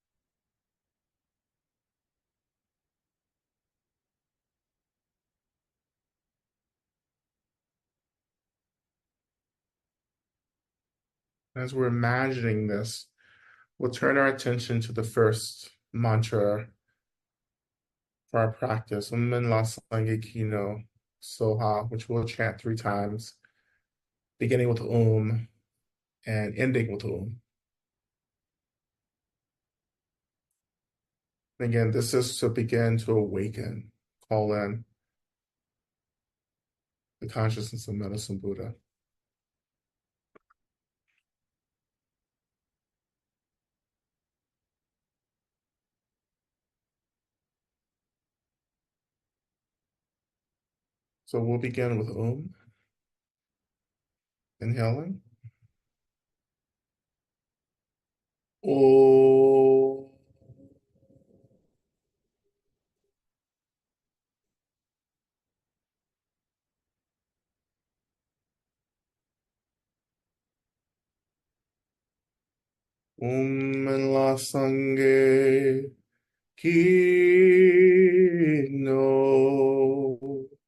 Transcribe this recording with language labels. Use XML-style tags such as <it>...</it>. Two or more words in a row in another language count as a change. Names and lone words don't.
<en>As we're imagining this, we'll turn our attention to the first mantra for our practice,</en> <bo>la sange kino soha,</bo> <en>which we'll chant 3 times, beginning with and ending with Again, this is to begin to awaken, call in the consciousness of Medicine Buddha. So we'll begin with inhaling. Om.</en> <bo>La sange kino</bo>